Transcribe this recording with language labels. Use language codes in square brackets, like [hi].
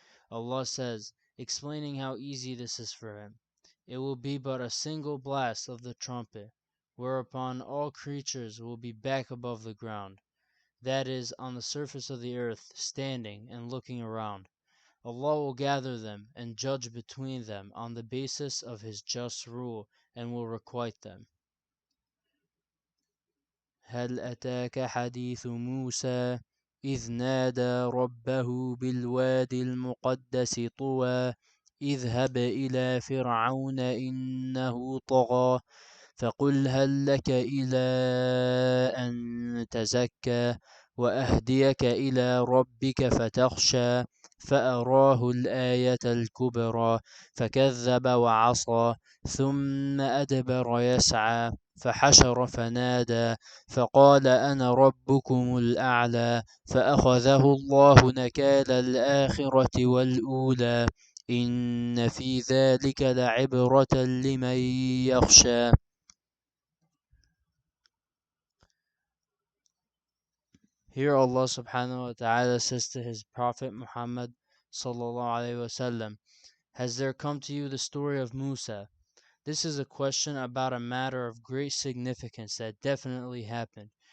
[en] Allah says, explaining how easy this is for Him, it will be but a single blast of the trumpet, whereupon all creatures will be back above the ground, that is, on the surface of the earth, standing and looking around. Allah will gather them and judge between them on the basis of His just rule and will requite them. [ar] هل أتاك حديث موسى إذ نادى ربه بالوادي المقدس طوى اذهب إلى فرعون إنه طغى فقل هل لك إلى أن تزكى وأهديك إلى ربك فتخشى فأراه الآية الكبرى فكذب وعصى ثم أدبر يسعى فحشر فنادى فقال أنا ربكم الأعلى فأخذه الله نكال الآخرة والأولى إن في ذلك لعبرة لمن يخشى. [en] Here Allah subhanahu wa ta'ala says to his Prophet Muhammad sallallahu alayhi wasallam, has there come to you the story of Musa? This is a question about a matter of great significance that definitely happened.